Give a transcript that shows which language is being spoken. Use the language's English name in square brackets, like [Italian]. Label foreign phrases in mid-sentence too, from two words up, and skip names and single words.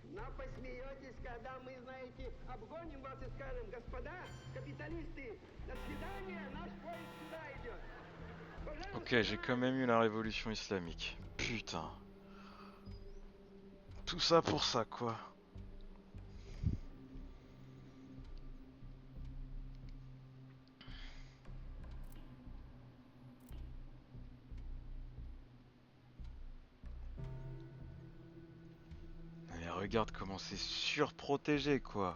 [Russian] посмеетесь, когда мы, знаете, обгоним вас и скажем: господа, капиталисты, до свидания, наш поезд сюда идет. [French] Ok, j'ai quand même eu la révolution islamique. Putain. Tout ça pour ça, quoi. Mais regarde comment c'est surprotégé, quoi.